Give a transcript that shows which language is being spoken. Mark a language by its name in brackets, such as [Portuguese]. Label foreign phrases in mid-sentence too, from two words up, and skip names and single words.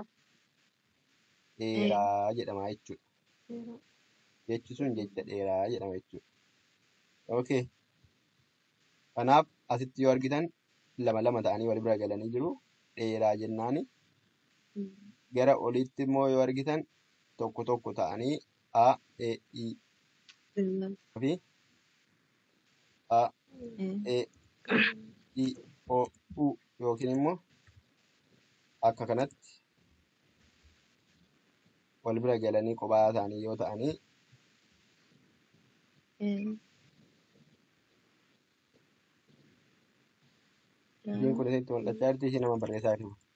[Oromo] Dheeraa jedhama jechuudha. Jechi sun jecha dheeraa jedhama jechuudha. Okay. Kanaaf asitti yoo argitan lama lama ta'anii wal bira galanii jiru. Dheeraa jennaani. Gara oliitti immoo yoo argitan tokko tokko ta'anii A, E, I fi A, E, I, O, U yookiin immoo akka kanatti wal bira galanii kophaa ta'anii yoo ta'anii Isin kun isitti mul'achaa jirti ishee nama barreessaa jiru.